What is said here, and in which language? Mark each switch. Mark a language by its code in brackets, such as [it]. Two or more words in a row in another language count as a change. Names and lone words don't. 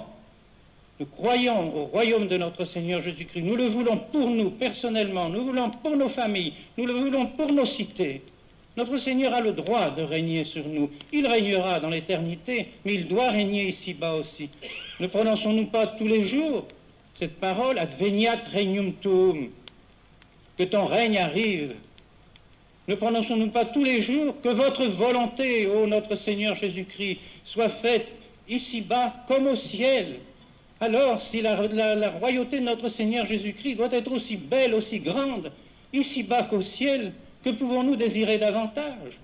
[fr] Nous croyons au royaume de notre Seigneur Jésus-Christ. Nous le voulons pour nous, personnellement. Nous le voulons pour nos familles. Nous le voulons pour nos cités. Notre Seigneur a le droit de régner sur nous. Il régnera dans l'éternité, mais il doit régner ici-bas aussi. Ne prononçons-nous pas tous les jours cette parole, [la] adveniat regnum tuum, [fr] que ton règne arrive? Ne prononçons-nous pas tous les jours que votre volonté, ô notre Seigneur Jésus-Christ, soit faite ici-bas comme au ciel? Alors, si la royauté de notre Seigneur Jésus-Christ doit être aussi belle, aussi grande, ici-bas qu'au ciel, que pouvons-nous désirer davantage?